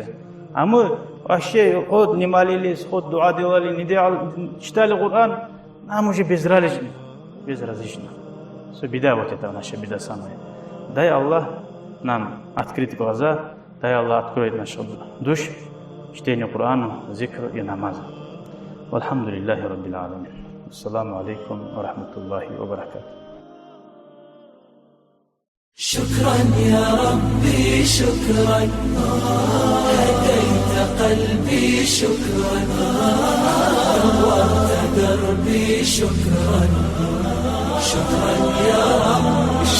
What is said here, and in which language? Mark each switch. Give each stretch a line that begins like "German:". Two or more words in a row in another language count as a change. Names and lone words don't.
Russian: А мы вообще ход не молились, ход дуа делали, не делали, читали Куран, нам уже безразлично. Все беда, вот это наша беда самая. Дай Аллах нам открыть глаза, дай Аллах откроет нашу душу, чтение Курана, зикр и намаза.
Arabic: والحمد لله رب العالمين. السلام عليكم ورحمة الله وبركاته. شكرا يا ربي شكرا، هديت قلبي شكرا، نورت دربي شكرا، شكرا يا رب،